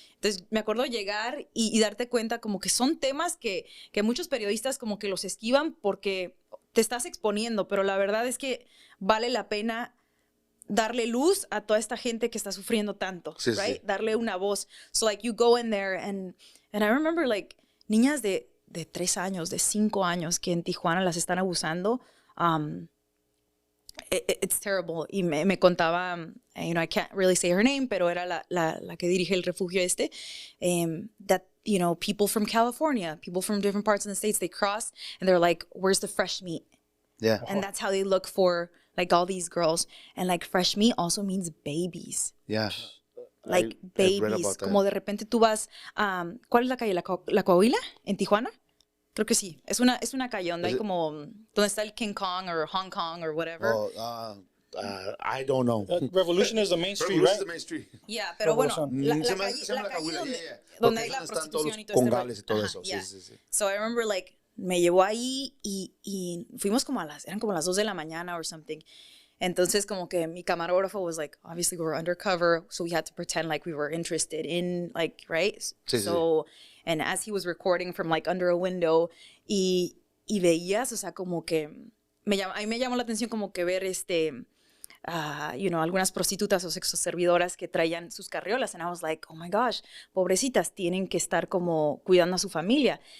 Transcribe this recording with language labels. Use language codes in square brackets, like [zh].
[es] Entonces me acuerdo llegar y darte cuenta como que son temas que muchos periodistas como que los esquivan porque te estás exponiendo, pero la verdad es que vale la pena darle luz a toda esta gente que está sufriendo tanto, right? Darle una voz. [en] So like you go in there and I remember like [es] niñas de 3 años, de 5 años que en Tijuana las están abusando. [en] It's terrible. [es] Y me contaba, [en] you know, I can't really say her name, [es] pero era la que dirige el refugio [en] that, you know, people from California, people from different parts of the States, they cross and they're like, where's the fresh meat? Yeah. And that's how they look for like all these girls. And like fresh meat also means babies. Yeah. Like babies. [es] Como de repente tú vas, ¿cuál es la calle? ¿La Coahuila? ¿En Tijuana? Creo que sí. Es una calle donde hay como, donde está el King Kong or Hong Kong [en] or whatever. I don't know. Revolution is the main street, Revolution right? is the main street. [es] Yeah, pero bueno, la calle donde hay la prostitución y todo con gales y todo eso. [en] Yeah. [es] Sí. [en] So I remember like [es] me llevó ahí y fuimos como eran como las 2 de la mañana [en] or something. [es] Entonces como que mi camarógrafo [en] was like, obviously we were undercover, so we had to pretend like we were interested in, like, right? So, and as he was recording from like under a window, [es] y veías, o sea, como que a mí me llamó la atención como que ver [en] you know, [es] algunas prostitutas o sexoservidoras que traían sus carriolas, [en] and I was like, oh my gosh, [es] pobrecitas, tienen que estar como cuidando a su familia.